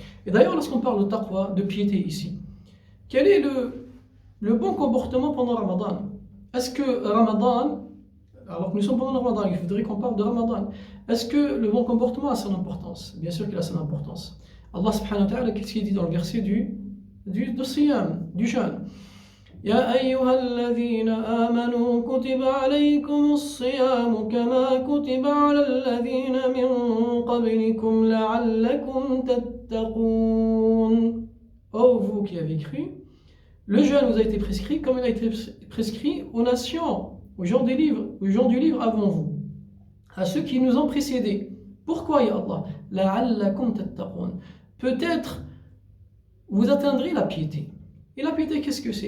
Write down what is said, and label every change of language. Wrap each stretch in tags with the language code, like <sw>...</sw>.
<fr>Et d'ailleurs, lorsqu'on parle de taqwa, de piété ici, quel est le bon comportement pendant Ramadan? Est-ce que Ramadan, alors que nous sommes pendant Ramadan, il faudrait qu'on parle de Ramadan, est-ce que le bon comportement a son importance? Bien sûr qu'il a son importance. Allah subhanahu wa ta'ala, qu'est-ce qu'il dit dans le verset du siyam, du jeûne?</fr> <ar>يا أيها الذين آمنوا كتب عليكم الصيام كما كتب على الذين من قبلكم لعلكم تتقون.</ar> <fr>Oh vous qui avez cru, le jeûne vous a été prescrit comme il a été prescrit aux nations, aux gens du livre avant vous, à ceux qui nous ont précédés. Pourquoi ya Allah?</fr> <ar>لعلكم تتقون.</ar> <fr>Peut-être vous atteindrez la piété. Et la piété, qu'est-ce que c'est?</fr>